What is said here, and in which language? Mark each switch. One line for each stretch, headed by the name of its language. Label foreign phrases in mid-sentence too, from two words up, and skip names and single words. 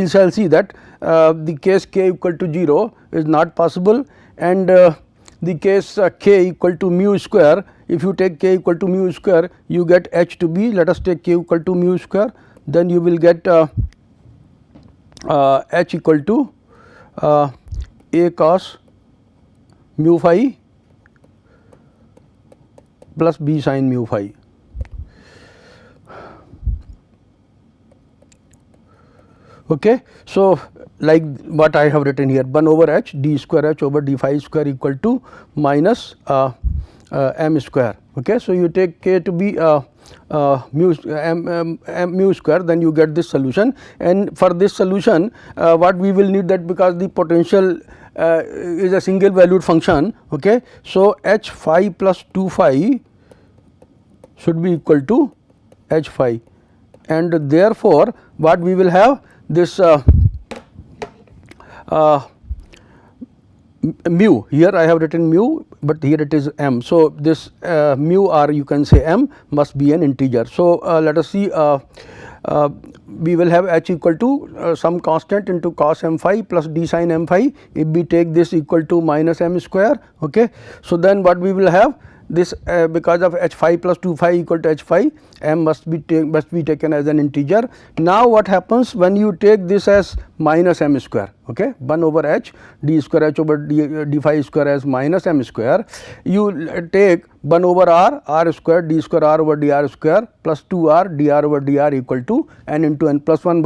English: shall see that the case k equal to 0 is not possible, and the case k equal to mu square, if you take k equal to mu square, you get h to be, let us take k equal to mu square, then you will get h equal to a cos mu phi plus b sin mu phi. Okay. So, like what I have written here, 1 over h d square h over d phi square equal to minus m square. Okay. So, you take k to be mu square, then you get this solution, and for this solution what we will need, that because the potential is a single valued function. Okay. So, h phi plus 2 phi should be equal to h phi, and therefore, what we will have this mu, here I have written mu, but here it is m. So, this mu, or you can say m, must be an integer. So, let us see, we will have h equal to some constant into cos m phi plus d sin m phi, if we take this equal to minus m square. Okay. So, then what we will have, this because of h phi plus 2 phi equal to h phi, m must be taken as an integer. Now, what happens when you take this as minus m square? Okay, 1 over h d square h over d phi square as minus m square, you take 1 over r square d square r over dr square plus 2 r dr over dr equal to n into n plus 1.